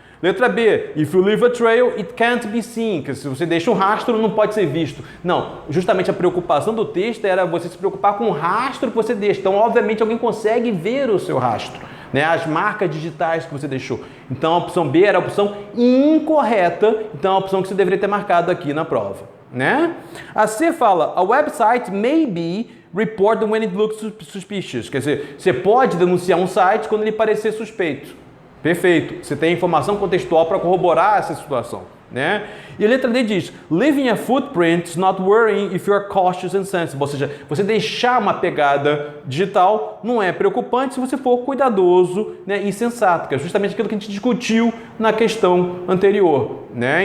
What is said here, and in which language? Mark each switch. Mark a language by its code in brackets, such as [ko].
[pt] Letra B, [en] if you leave a trail, it can't be seen, [pt] que se você deixa um rastro, não pode ser visto. Não, justamente a preocupação do texto era você se preocupar com o rastro que você deixa. Então, obviamente, alguém consegue ver o seu rastro, né? As marcas digitais que você deixou. Então, a opção B era a opção incorreta, então a opção que você deveria ter marcado aqui na prova. Né? A C fala, [en] a website may be reported when it looks suspicious. [pt] Quer dizer, você pode denunciar um site quando ele parecer suspeito. Perfeito. Você tem informação contextual para corroborar essa situação. Né? E a letra D diz, [en] leaving a footprint is not worrying if you are cautious and sensible. [pt] Ou seja, você deixar uma pegada digital não é preocupante se você for cuidadoso, né, e sensato, que é justamente aquilo que a gente discutiu na questão anterior. Né?